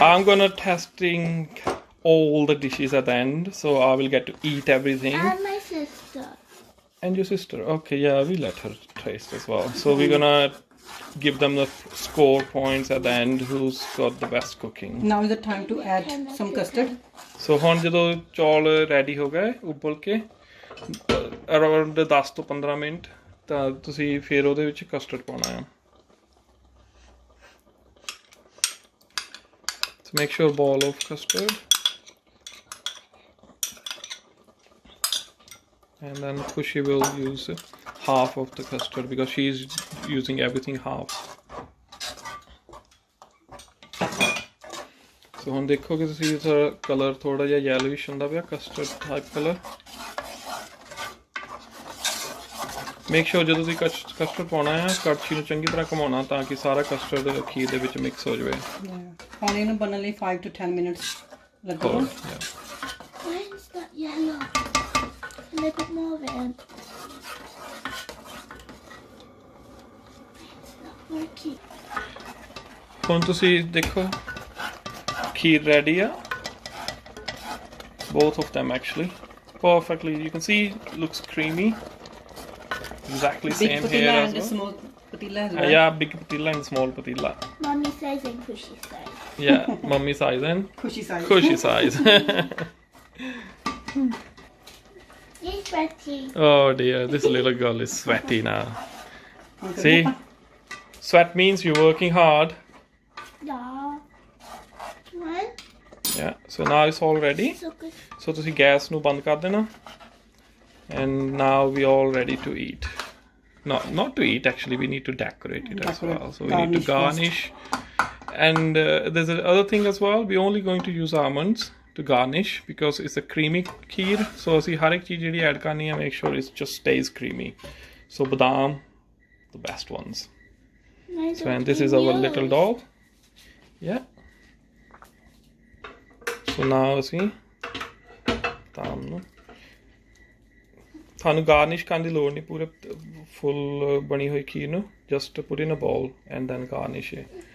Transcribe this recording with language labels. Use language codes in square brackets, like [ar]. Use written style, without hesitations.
[en] I'm gonna testing all the dishes at the end, so I will get to eat everything. And my sister. And your sister, okay, yeah, we let her taste as well. So we're gonna give them the score points at the end. Who's got the best cooking? now is the time to add some custard [pa] So ਹੁਣ ਜਦੋਂ ਚੌਲ ready ਹੋ ਗਏ ਉਬਲ ਕੇ around 10 ਤੋਂ 15 minute ਤਾਂ ਤੁਸੀਂ ਫਿਰ ਉਹਦੇ ਵਿੱਚ ਕਸਟਰਡ ਪਾਉਣਾ ਆ [en] So make sure ball of custard. And then Khushi will use half of the custard because she's using everything half. [pa] So ਹੁਣ ਦੇਖੋਗੇ ਤੁਸੀਂ ਇਹਦਾ ਕਲਰ ਥੋੜਾ ਜਿਹਾ yellowish ਹੁੰਦਾ ਪਿਆ [en] custard type color. Make sure [pa] ਜਦੋਂ ਤੁਸੀਂ custard ਪਾਉਣਾ ਹੈ ਕੜਛੀ ਨੂੰ ਚੰਗੀ ਤਰ੍ਹਾਂ ਘੁਮਾਉਣਾ ਤਾਂ ਕਿ ਸਾਰਾ custard ਖੀਰ ਦੇ ਵਿੱਚ ਮਿਕਸ ਹੋ ਜਾਵੇ. ਹੁਣ ਇਹਨੂੰ ਬਣਨ ਲਈ 5 to 10 minutes ਲੱਗਣਗੇ. [en] Why is that yellow? Can I put more of it in? It's not working. [pa] ਹੁਣ ਤੁਸੀਂ ਦੇਖੋ ਖੀਰ ready ਆ. [en] Both of them actually perfectly. You can see looks creamy. Exactly same here as well. small patila as well. Yeah, big patila and small patila. Mommy says and Khushi says. Yeah, mummy size and Khushi size. Khushi size. He's sweaty. Oh dear, this little girl is sweaty now. See? Sweat means you're working hard. Yeah. What? Yeah, so now it's all ready. So good. [pa] So ਤੁਸੀਂ gas ਨੂੰ ਬੰਦ ਕਰ ਦੇਣਾ. [en] And now we all ready to eat. Not to eat actually, we need to decorate it as well. So we need to garnish. And there's another thing as well. We're only going to use almonds to garnish because it's a creamy kheer. [pa] So ਅਸੀਂ ਹਰ ਇੱਕ ਚੀਜ਼ ਜਿਹੜੀ add ਕਰਨੀ ਹੈ [en] make sure it just stays creamy. So badam, the best ones. Mine's So and this is our little doll. Yeah. So now [pa] ਅਸੀਂ badam ਨੂੰ ਤੁਹਾਨੂੰ garnish ਕਰਨ ਦੀ ਲੋੜ ਨਹੀਂ ਪੂਰੇ full ਬਣੀ ਹੋਈ ਖੀਰ ਨੂੰ [en] just put in a bowl and then garnish it.